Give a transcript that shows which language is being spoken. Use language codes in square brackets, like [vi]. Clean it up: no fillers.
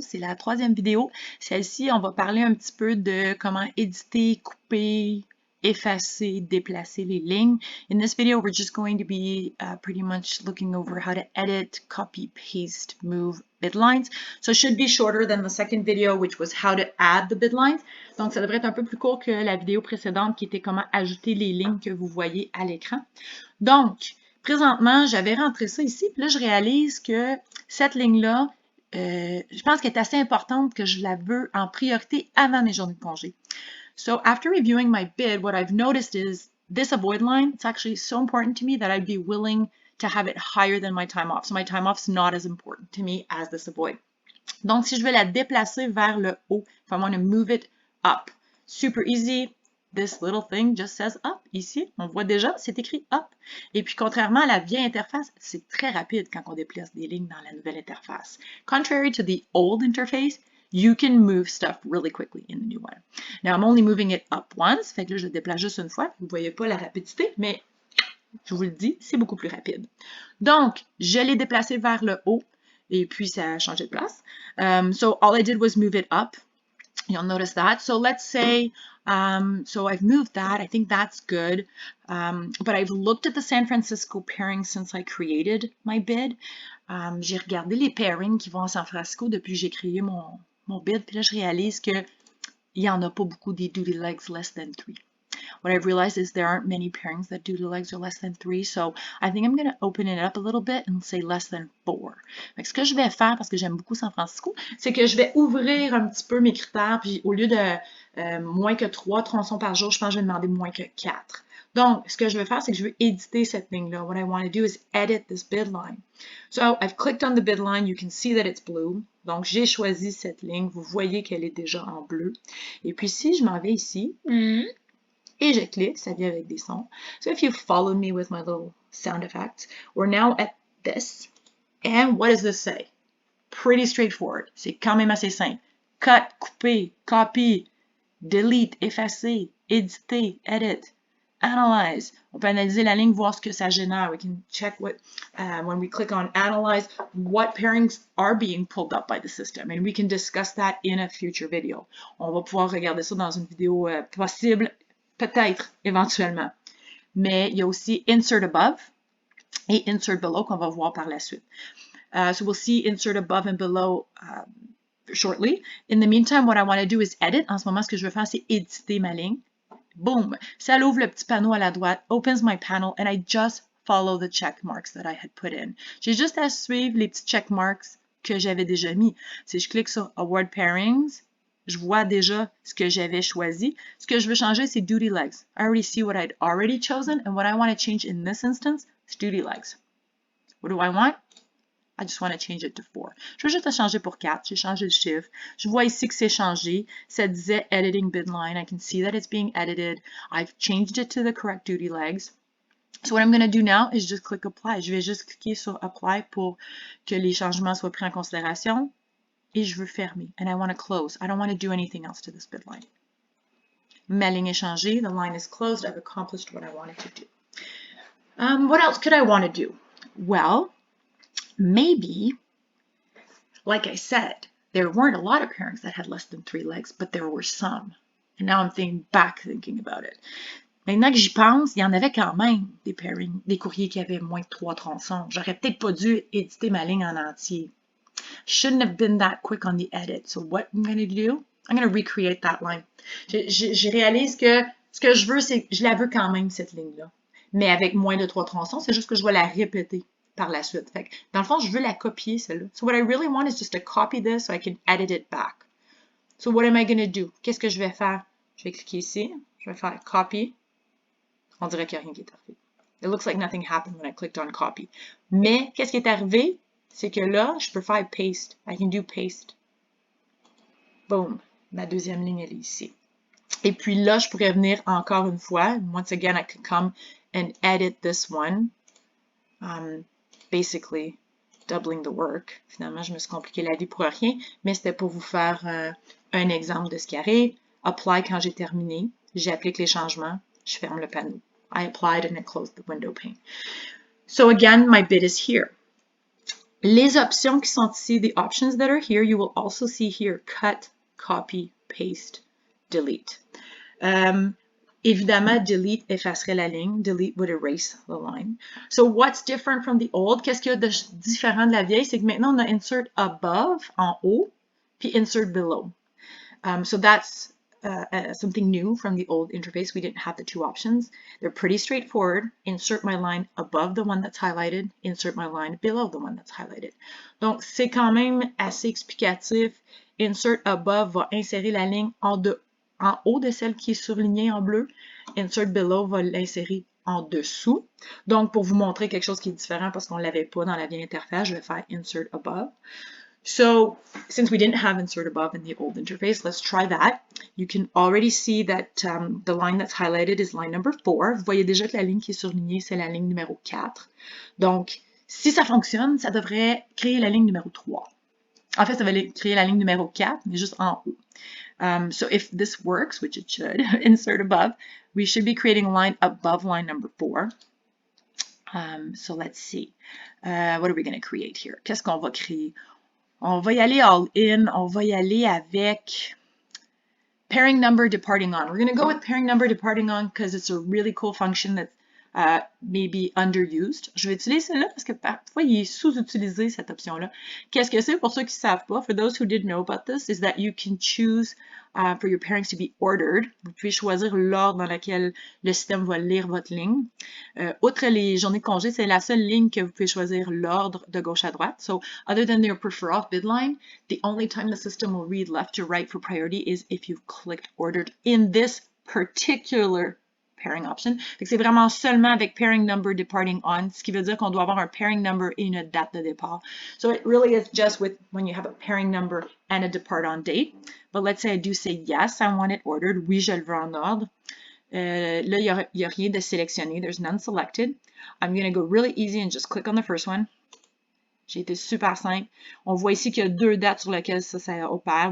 [fr] C'est la troisième vidéo. Celle-ci, on va parler un petit peu de comment éditer, couper, effacer, déplacer les lignes. [en] In this video, we're just going to be pretty much looking over how to edit, copy, paste, move bid lines. So it should be shorter than the second video, which was how to add the bid lines. [fr] Donc, ça devrait être un peu plus court que la vidéo précédente qui était comment ajouter les lignes que vous voyez à l'écran. Donc, présentement, j'avais rentré ça ici, puis là, je réalise que cette ligne-là, je pense qu'elle est assez importante que je la veux en priorité avant mes journées de congé. [en] So after reviewing my bid, what I've noticed is this avoid line, it's actually so important to me that I'd be willing to have it higher than my time off. So my time off is not as important to me as this avoid. [fr] Donc, si je veux la déplacer vers le haut, [en] if I want to move it up, super easy. This little thing just says up. [fr] Ici, on voit déjà, c'est écrit up. Et puis, contrairement à la vieille interface, c'est très rapide quand on déplace des lignes dans la nouvelle interface. [en] Contrary to the old interface, you can move stuff really quickly in the new one. Now, I'm only moving it up once. [fr] Fait que là, je le déplace juste une fois. Vous ne voyez pas la rapidité, mais je vous le dis, c'est beaucoup plus rapide. Donc, je l'ai déplacé vers le haut. Et puis, ça a changé de place. [en] So, all I did was move it up. You'll notice that. So let's say, so I've moved that. I think that's good. But I've looked at the San Francisco pairing since I created my bid. [fr] J'ai regardé les pairings qui vont à San Francisco depuis que j'ai créé mon bid. Puis là, je réalise qu'il n'y en a pas beaucoup des duty legs less than 3. [en] What I've realized is there aren't many pairings that duty legs are less than 3, so I think I'm going to open it up a little bit and say less than 4. [fr] Fait que ce que je vais faire, parce que j'aime beaucoup San Francisco, c'est que je vais ouvrir un petit peu mes critères, puis au lieu de moins que 3 tronçons par jour, je pense que je vais demander moins que 4. Donc, ce que je vais faire, c'est que je vais éditer cette ligne-là. [en] What I want to do is edit this bid line. So, I've clicked on the bid line. You can see that it's blue. [fr] Donc, j'ai choisi cette ligne. Vous voyez qu'elle est déjà en bleu. Et puis, si je m'en vais ici, et je clique, ça vient avec des sons. [en] So if you follow me with my little sound effects, we're now at this. And what does this say? Pretty straightforward. [fr] C'est quand même assez simple. Cut, couper, copy, delete, effacer, éditer, edit, analyze. On peut analyser la ligne, voir ce que ça génère. [en] We can check what, when we click on analyze, what pairings are being pulled up by the system. And we can discuss that in a future video. [fr] On va pouvoir regarder ça dans une vidéo possible. Peut-être, éventuellement. Mais il y a aussi insert above et insert below qu'on va voir par la suite. [en] So we'll see insert above and below shortly. In the meantime, what I want to do is edit. [fr] En ce moment, ce que je veux faire, c'est éditer ma ligne. Boom! Ça ouvre le petit panneau à la droite, [en] opens my panel, and I just follow the check marks that I had put in. [fr] J'ai juste à suivre les petits check marks que j'avais déjà mis. Si je clique sur Award Pairings, je vois déjà ce que j'avais choisi. Ce que je veux changer, c'est duty legs. [en] I already see what I'd already chosen, and what I want to change in this instance is duty legs. What do I want? I just want to change it to 4. [fr] Je veux juste le changer pour 4. J'ai changé le chiffre. Je vois ici que c'est changé. Ça disait editing bid line. [en] I can see that it's being edited. I've changed it to the correct duty legs. So what I'm going to do now is just click apply. [fr] Je vais juste cliquer sur apply pour que les changements soient pris en considération. Et je veux fermer. [en] And I want to close. I don't want to do anything else to this bid line. [fr] Ma ligne est changée. [en] The line is closed. I've accomplished what I wanted to do. What else could I want to do? Well, maybe, like I said, there weren't a lot of pairings that had less than 3 legs, but there were some. And now I'm thinking about it. [fr] Maintenant que j'y pense, il y en avait quand même des pairings, des courriers qui avaient moins de 3 tronçons. J'aurais peut-être pas dû éditer ma ligne en entier. [en] Shouldn't have been that quick on the edit. So what I'm going to do, I'm going to recreate that line. [fr] Je réalise que ce que je veux, c'est que je la veux quand même, cette ligne-là. Mais avec moins de 3 tronçons, c'est juste que je vais la répéter par la suite. Fait que, dans le fond, je veux la copier, celle-là. [en] So what I really want is just to copy this so I can edit it back. So what am I going to do? [fr] Qu'est-ce que je vais faire? Je vais cliquer ici. Je vais faire copy. On dirait qu'il n'y a rien qui est arrivé. [en] It looks like nothing happened when I clicked on copy. [fr] Mais, qu'est-ce qui est arrivé? C'est que là, je peux faire paste. [en] I can do paste. [fr] Boom. Ma deuxième ligne, elle est ici. Et puis là, je pourrais venir encore une fois. [en] Once again, I can come and edit this one. Basically, doubling the work. [fr] Finalement, je me suis compliqué la vie pour rien, mais c'était pour vous faire un exemple de ce qui arrive. Apply quand j'ai terminé. J'applique les changements. Je ferme le panneau. [en] I applied and I closed the window pane. So again, my bid is here. [fr] Les options qui sont ici, [en] the options that are here, you will also see here, cut, copy, paste, delete. [fr] Évidemment, delete effacerait la ligne. [en] Delete would erase the line. So what's different from the old? [fr] Qu'est-ce qu'il y a de différent de la vieille? C'est que maintenant, on a insert above, en haut, puis insert below. [en] So that's something new from the old interface. We didn't have the two options. They're pretty straightforward. Insert my line above the one that's highlighted. Insert my line below the one that's highlighted. [fr] Donc, c'est quand même assez explicatif. Insert above va insérer la ligne en haut de celle qui est surlignée en bleu. Insert below va l'insérer en dessous. Donc, pour vous montrer quelque chose qui est différent parce qu'on ne l'avait pas dans la vieille interface, je vais faire insert above. [en] So since we didn't have insert above in the old interface, let's try that. You can already see that the line that's highlighted is line number 4. [fr] Vous voyez déjà que la ligne qui est surlignée, c'est la ligne numéro 4. Donc, si ça fonctionne, ça devrait créer la ligne numéro 3. En fait, ça va créer la ligne numéro 4, mais juste en haut. [en] So if this works, which it should, insert above, we should be creating a line above line number 4. So let's see. What are we going to create here? [fr] Qu'est-ce qu'on va créer? On va y aller all in. On va y aller avec pairing number departing on. [en] We're going to go with pairing number departing on because it's a really cool function that's maybe underused. [fr] Je vais utiliser celle-là parce que parfois il est sous-utilisé cette option-là. Qu'est-ce que c'est pour ceux qui ne savent pas? [en] For those who didn't know about this, is that you can choose for your pairings to be ordered. [fr] Vous pouvez choisir l'ordre dans lequel le système va lire votre ligne. Outre les journées de congé, c'est la seule ligne que vous pouvez choisir l'ordre de gauche à droite. [en] So, other than your prefer off bid line, the only time the system will read left to right for priority is if you've clicked ordered in this particular pairing option. [fr] C'est vraiment seulement avec pairing number departing on, ce qui veut dire qu'on doit avoir un pairing number et une date de départ. [en] So it really is just with when you have a pairing number and a depart on date. But let's say I do say yes, I want it ordered. [fr] Oui, je le veux en ordre. Là, il n'y a rien de sélectionné. [en] There's none selected. I'm going to go really easy and just click on the first one. [fr] J'ai été super simple. On voit ici qu'il y a deux dates sur lesquelles ça opère.